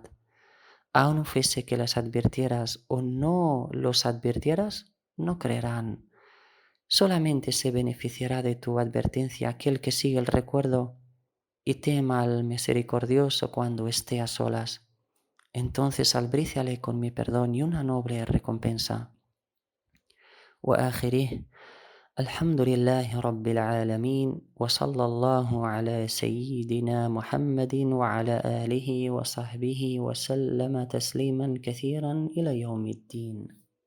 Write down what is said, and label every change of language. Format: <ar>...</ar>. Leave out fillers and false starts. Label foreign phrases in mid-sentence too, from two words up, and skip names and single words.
<es>Aun fuese que les advirtieras o no los advirtieras, no creerán. Solamente se beneficiará de tu advertencia aquel que sigue el recuerdo y tema al misericordioso cuando esté a solas. Entonces albríciale con mi perdón y una noble recompensa.</es> <ar>وآخره الحمد لله رب العالمين وصلى الله على سيدنا محمد وعلى آله وصحبه وسلم تسليما كثيرا إلى يوم الدين.</ar>